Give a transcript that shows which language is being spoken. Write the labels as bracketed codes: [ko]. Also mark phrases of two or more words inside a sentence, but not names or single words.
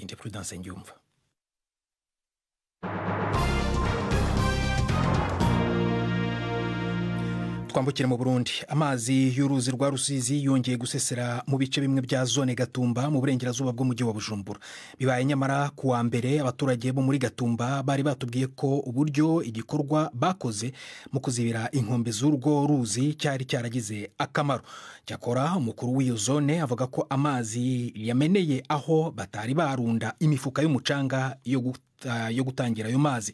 [rn] Ndi Prudence Ngyumva. Twambukire mu Burundi. Amazi y'uruzi rwa Rusizi yongeye gusesera mu bice bimwe bya zone Gatumba mu burengerazuba bw'umujyi wa Bujumbura. Bibaye nyamara kuwa mbere abaturage bo muri Gatumba bari batubwiye ko uburyo igikorwa bakoze mu kuzibira inkombe z'urwo ruzi cyari cyaragize akamaro. Cyakora umukuru w'iyo zone avuga ko amazi yameneye aho batari barunda imifuka y'umucanga yo gutangira ayo mazi.